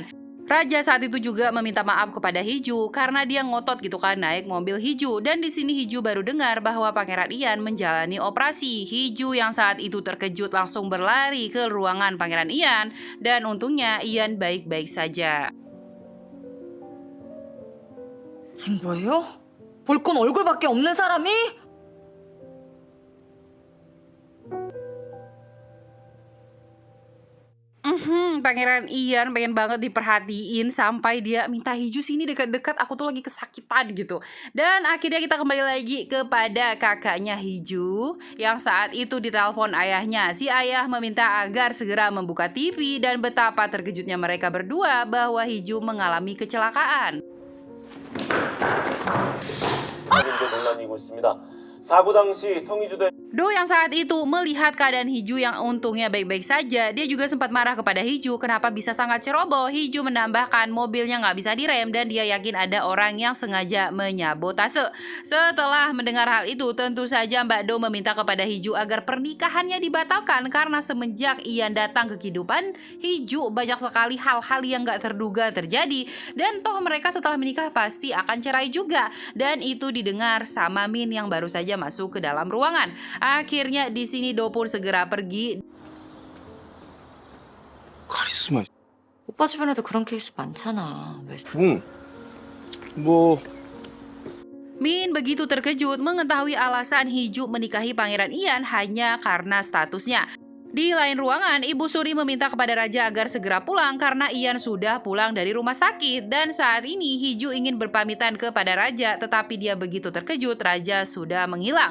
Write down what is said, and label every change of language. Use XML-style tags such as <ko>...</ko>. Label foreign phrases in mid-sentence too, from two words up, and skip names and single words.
<id>Raja saat itu juga meminta maaf kepada Hee-ju karena dia ngotot gitu kan naik mobil Hee-ju dan di sini Hee-ju baru dengar bahwa Pangeran Ian menjalani operasi. Hee-ju yang saat itu terkejut langsung berlari ke ruangan Pangeran Ian dan untungnya Ian baik-baik saja.</id> <ko>지금 뭐예요? 볼 건 얼굴밖에 없는 사람이?</ko> <id>Pangeran Ian pengen banget diperhatiin sampai dia minta Hee-ju sini dekat-dekat, aku tuh lagi kesakitan gitu. Dan akhirnya kita kembali lagi kepada kakaknya Hee-ju yang saat itu ditelepon ayahnya. Si ayah meminta agar segera membuka TV dan betapa terkejutnya mereka berdua bahwa Hee-ju mengalami kecelakaan.</id> <ko>논란이고 있습니다. 사고 당시 성희주 대</ko> <id>Do yang saat itu melihat keadaan Hee-ju yang untungnya baik-baik saja, dia juga sempat marah kepada Hee-ju kenapa bisa sangat ceroboh. Hee-ju menambahkan mobilnya nggak bisa direm dan dia yakin ada orang yang sengaja menyabotase. Setelah mendengar hal itu, tentu saja Mbak Do meminta kepada Hee-ju agar pernikahannya dibatalkan karena semenjak Ian datang ke kehidupan Hee-ju banyak sekali hal-hal yang nggak terduga terjadi dan toh mereka setelah menikah pasti akan cerai juga. Dan itu didengar sama Min yang baru saja masuk ke dalam ruangan. Akhirnya di sini Do pun segera pergi.</id> <ko>카리스마. 오빠 주변에도 그런 케이스 많잖아. 왜? 뭐</ko> <id>Min begitu terkejut mengetahui alasan Hee-ju menikahi Pangeran Ian hanya karena statusnya. Di lain ruangan, Ibu Suri meminta kepada Raja agar segera pulang karena Ian sudah pulang dari rumah sakit. Dan saat ini Hee-ju ingin berpamitan kepada Raja, tetapi dia begitu terkejut Raja sudah menghilang.</id>